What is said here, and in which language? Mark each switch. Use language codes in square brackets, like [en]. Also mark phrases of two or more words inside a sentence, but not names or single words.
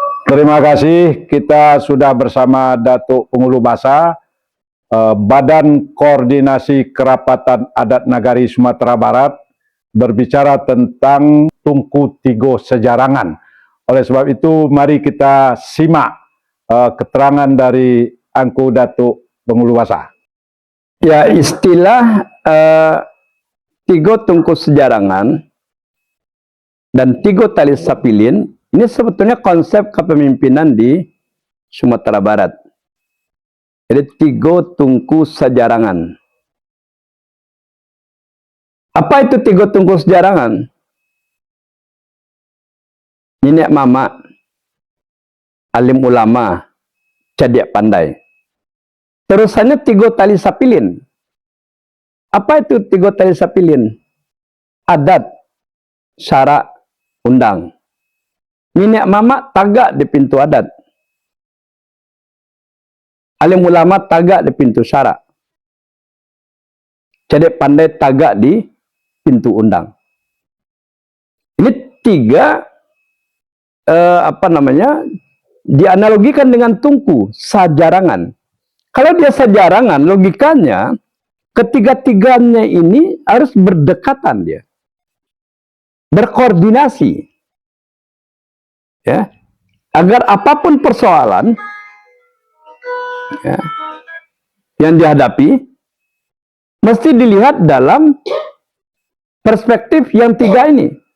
[id] Terima kasih, kita sudah bersama Datuk Pengulu Basa, Badan Koordinasi Kerapatan Adat Nagari Sumatera Barat, berbicara tentang Tungku Tigo Sejarangan. Oleh sebab itu, mari kita simak keterangan dari Angku Datuk Pengulu Basa. Ya, istilah Tigo Tungku Sejarangan dan Tigo Tali Sapilin ini sebetulnya konsep kepemimpinan di Sumatera Barat. Jadi Tigo Tungku Sejarangan. Apa itu Tigo Tungku Sejarangan? Nenek mama, alim ulama, cerdik pandai. Terusannya Tigo Tali Sapilin. Apa itu Tigo Tali Sapilin? Adat, syarak, undang. [min] Nenek mama tagak di pintu adat. Alim ulama tagak di pintu syarak. Cerdik pandai tagak di pintu undang. [id] Ini tiga dianalogikan dengan tungku sajarangan. Kalau dia sajarangan, logikanya ketiga-tiganya ini harus berdekatan dia, berkoordinasi, ya, agar apapun persoalan ya, yang dihadapi mesti dilihat dalam perspektif yang tiga ini.